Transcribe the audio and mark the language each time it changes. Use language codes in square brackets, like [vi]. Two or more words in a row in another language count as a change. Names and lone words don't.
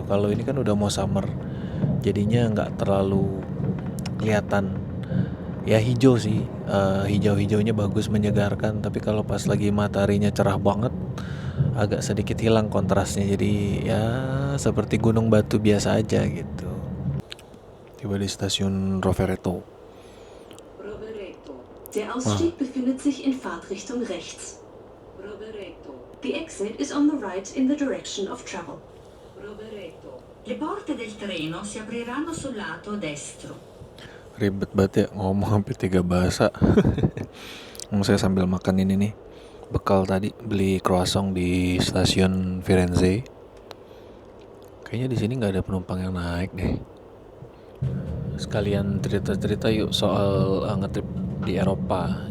[id] Kalau ini kan udah mau summer, jadinya nggak terlalu kelihatan. Ya hijau sih, hijau-hijaunya bagus menyegarkan. Tapi kalau pas lagi mataharinya cerah banget, agak sedikit hilang kontrasnya. Jadi ya seperti gunung batu biasa aja gitu. Tiba di stasiun Rovereto. Rovereto. [de] Der Ausstieg befindet sich in Fahrtrichtung rechts. Rovereto. [en] The exit is on the right in the direction of travel. Rovereto. [it] Le porte del treno si apriranno sul lato destro. [id] Ribet banget ya ngomong sampai 3 bahasa. Saya sambil makan ini nih bekal tadi, beli croissant di stasiun Firenze. Kayaknya di sini nggak ada penumpang yang naik deh. Sekalian cerita-cerita yuk soal ngetrip di Eropa.